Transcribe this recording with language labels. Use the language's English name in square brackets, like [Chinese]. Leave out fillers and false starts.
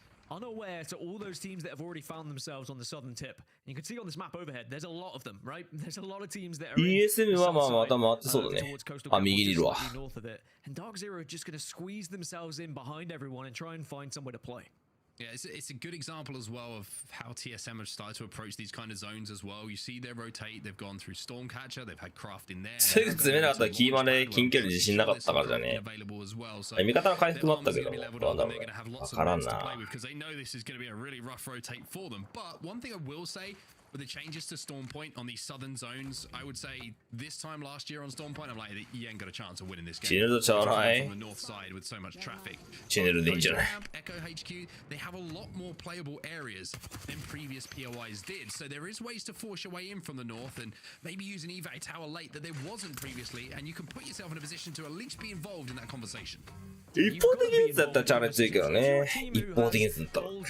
[English] unaware to all those teams that have already found themselves on the southern tip. And you can see on this map overhead, there's a lot of them, right? There's a lot of teams that are [Japanese] ESM はまあまた回ってそうだね。あ、右にいるわ。 [English] And Dark Zero are just going to squeeze themselves in behind everyone and try and find somewhere to play. Yeah, it's a good example as well of how TSM have started to approach these kind of zones as well. You see they rotate, they've gone through Stormcatcher, they've had Craft in there. [Japanese] すぐ詰めなかったらキーマで近距離自信なかったからじゃね。味方の回復もあったけども、どうだろうね。わからんな。 [English] Because they know this is going to be a really rough rotate for them. But one thing I will say, with the changes to Storm Point on these southern zones, I would say this time last year on Storm Point, I'm like, you ain't got a chance of winning this game. [Japanese] チネルとチャーライ。 [English] On the north side with so much traffic. [Japanese] チネルでいいんじゃない。 [English] Echo HQ, they have a lot more playable areas than previous POIs did. So there is ways to force your way in from the north and maybe use an evac tower late that there wasn't previously, and you can put yourself in a position to at least be involved in that conversation. [Japanese] 一方的にやつだったらチャーレン強いけどね。一方的にやつだったら。